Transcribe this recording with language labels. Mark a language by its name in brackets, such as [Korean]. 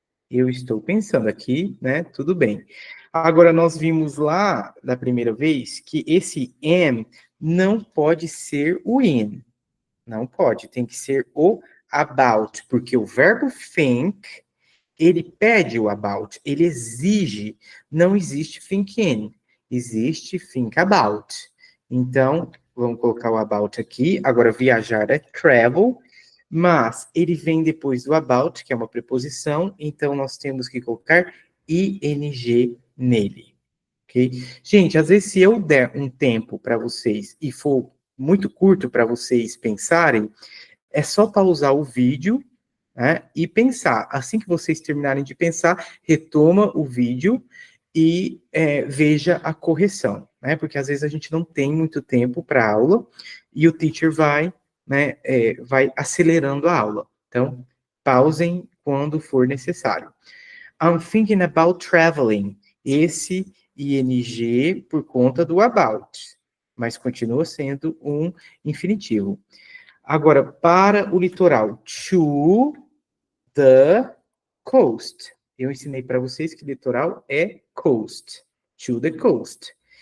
[Portuguese] Eu estou pensando aqui, né? Tudo bem. Agora, nós vimos lá da primeira vez que esse am não pode ser o in. Não pode. Tem que ser o about, porque o verbo think, ele pede o about, ele exige. Não existe think in, existe think about. Então, vamos colocar o about aqui. Agora, viajar é travel, mas ele vem depois do about, que é uma preposição, então nós temos que colocar ing nele, ok? Gente, às vezes se eu der um tempo para vocês e for muito curto para vocês pensarem, é só pausar o vídeo, né, e pensar. Assim que vocês terminarem de pensar, retoma o vídeo e veja a correção, né? Porque às vezes a gente não tem muito tempo para aula e o teacher vai, né, vai acelerando a aula. Então, pausem quando for necessário. [English] I'm thinking about traveling. [Portuguese] Esse ing por conta do about, mas continua sendo um infinitivo. Agora, para o litoral, [English] to the coast. [Portuguese] Eu ensinei para vocês que litoral é coast. [English] To the coast.